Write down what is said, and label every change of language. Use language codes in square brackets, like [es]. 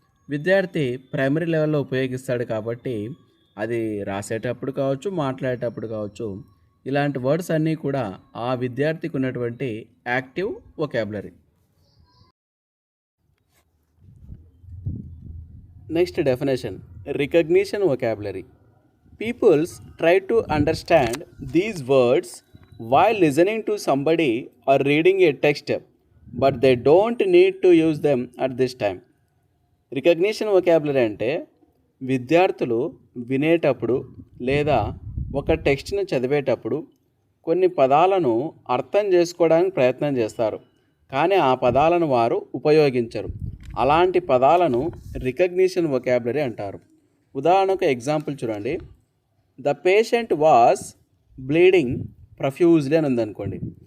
[te] విద్యార్థి ప్రైమరీ లెవెల్లో ఉపయోగిస్తాడు కాబట్టి అది రాసేటప్పుడు కావచ్చు, మాట్లాడేటప్పుడు కావచ్చు, ఇలాంటి వర్డ్స్ అన్నీ కూడా ఆ విద్యార్థికి ఉన్నటువంటి active vocabulary. Next definition, recognition vocabulary. [en] Peoples try to understand these words while listening to somebody or reading a text, but they don't need to use them at this time. [te] Recognition vocabulary అంటే విద్యార్థులు వినేటప్పుడు లేదా ఒక టెక్స్ట్ని చదివేటప్పుడు కొన్ని పదాలను అర్థం చేసుకోవడానికి ప్రయత్నం చేస్తారు, కానీ ఆ పదాలను వారు ఉపయోగించరు. అలాంటి పదాలను రికగ్నిషన్ వొకాబులరీ అంటారు. ఉదాహరణకు ఎగ్జాంపుల్ చూడండి, [en] the patient was bleeding profusely [te] అని ఉందనుకోండి.